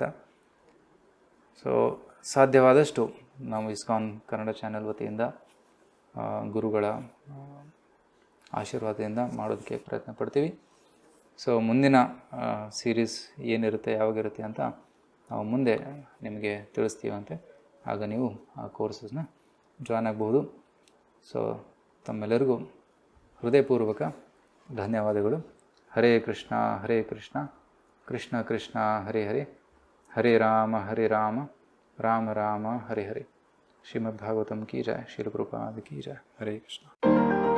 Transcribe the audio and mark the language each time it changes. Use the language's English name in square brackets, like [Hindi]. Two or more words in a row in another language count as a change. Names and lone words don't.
[Kannada] ಸೊ ಸಾಧ್ಯವಾದಷ್ಟು ನಾವು ಇಸ್ಕಾನ್ ಕನ್ನಡ ಚಾನೆಲ್ ವತಿಯಿಂದ ಗುರುಗಳ ಆಶೀರ್ವಾದದಿಂದ ಮಾಡೋದಕ್ಕೆ ಪ್ರಯತ್ನ ಪಡ್ತೀವಿ. ಸೊ ಮುಂದಿನ ಸೀರೀಸ್ ಏನಿರುತ್ತೆ, ಯಾವಾಗಿರುತ್ತೆ ಅಂತ ನಾವು ಮುಂದೆ ನಿಮಗೆ ತಿಳಿಸ್ತೀವಂತೆ. ಆಗ ನೀವು ಆ ಕೋರ್ಸಸ್ನ ಜಾಯ್ನ್ ಆಗ್ಬೋದು. ಸೊ ತಮ್ಮೆಲ್ಲರಿಗೂ ಹೃದಯಪೂರ್ವಕ ಧನ್ಯವಾದಗಳು. [Sanskrit] ಹರೇ ಕೃಷ್ಣ ಹರೇ ಕೃಷ್ಣ, ಕೃಷ್ಣ ಕೃಷ್ಣ ಹರೇ ಹರೇ, ಹರೇ ರಾಮ ರಾಮ ರಾಮ ಹರೇ ಹರೇ. [Hindi] श्रीमद्भागवतम् की जय, श्रील प्रभुपाद की जय. [Sanskrit] ಹರೇ ಕೃಷ್ಣ.